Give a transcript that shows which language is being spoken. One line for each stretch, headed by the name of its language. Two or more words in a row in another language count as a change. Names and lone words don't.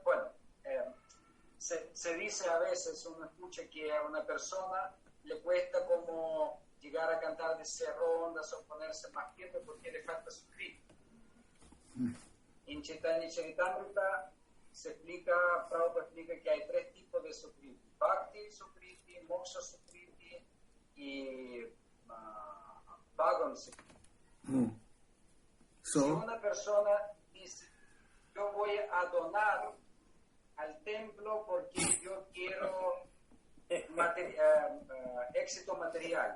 Spanish: Bueno, se dice a veces, uno escucha que a una persona le cuesta como llegar a cantar de 6 rondas o ponerse más tiempo porque le falta sukriti. En Caitanya Charitamrita Prabhupada explica que hay 3 tipos de sukriti:
Sanskrit: Bhakti sukriti, Moksha sukriti
Spanish: y
Sanskrit: Bhagavan sukriti.
Spanish: Si una persona dice, yo voy a donar al templo porque yo quiero éxito material,